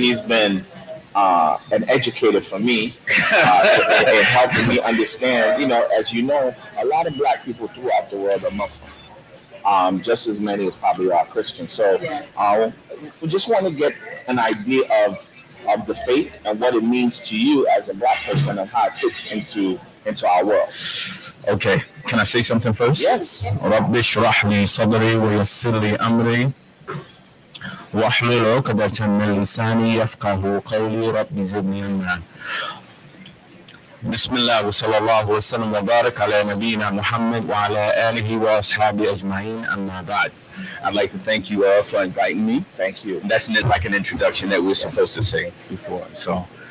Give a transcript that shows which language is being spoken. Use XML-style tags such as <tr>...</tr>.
<en>he's been an educator for me in helping me understand. You know, as you know, a lot of Black people throughout the world are Muslim. Just as many as probably are Christians. So we just want to get an idea of the faith and what it means to you as a Black person and how it fits into our world. Okay. Can I say something first? Yes.</en> <ar>رب اشرح لي صدري ويسر لي أمري واحلل عقدة من لساني يفقه قولي رب زدني علما. بسم الله وصلى الله وسلم وبارك على نبينا محمد وعلى آله وأصحابه أجمعين أما بعد.</ar> <en>I'd like to thank you all for inviting me. Thank you. That's like an introduction that we're supposed to say before. So,</en>